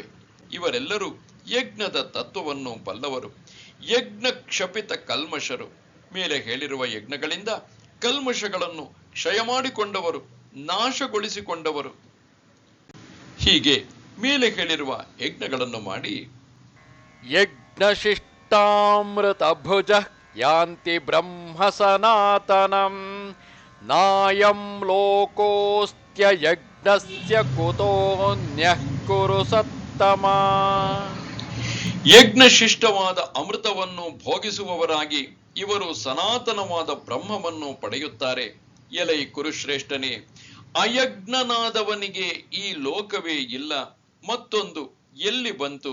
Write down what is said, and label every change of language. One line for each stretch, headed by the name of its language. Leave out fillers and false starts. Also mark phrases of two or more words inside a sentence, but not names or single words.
Kannada: ಇವರೆಲ್ಲರೂ ಯಜ್ಞದ ತತ್ವವನ್ನು ಬಲ್ಲವರು, ಯಜ್ಞ ಕ್ಷಪಿತ ಕಲ್ಮಶರು. ಮೇಲೆ ಹೇಳಿರುವ ಯಜ್ಞಗಳಿಂದ ಕಲ್ಮಶಗಳನ್ನು ಕ್ಷಯ ಮಾಡಿಕೊಂಡವರು, ನಾಶಗೊಳಿಸಿಕೊಂಡವರು. ಹೀಗೆ ಮೇಲೆ ಹೇಳಿರುವ ಯಜ್ಞಗಳನ್ನು ಮಾಡಿ
Sanskrit: ಯಜ್ಞಶಿಷ್ಟಾಮೃತ ಭುಜ ಯಾಂತಿ ಬ್ರಹ್ಮ ಸನಾತನಂ ನಾಯಂ ಲೋಕೋಸ್ತ್ಯ ಯಜ್ಞಸ್ಯ ಕುತೋನ್ಯಃ ಕುರು ಸತ್ತಮ.
Kannada: ಯಜ್ಞಶಿಷ್ಟವಾದ ಅಮೃತವನ್ನು ಭೋಗಿಸುವವರಾಗಿ ಇವರು ಸನಾತನವಾದ ಬ್ರಹ್ಮವನ್ನು ಪಡೆಯುತ್ತಾರೆ. ಎಲೈ ಕುರುಶ್ರೇಷ್ಠನೇ, ಅಯಜ್ಞನಾದವನಿಗೆ ಈ ಲೋಕವೇ ಇಲ್ಲ, ಮತ್ತೊಂದು ಎಲ್ಲಿ ಬಂತು?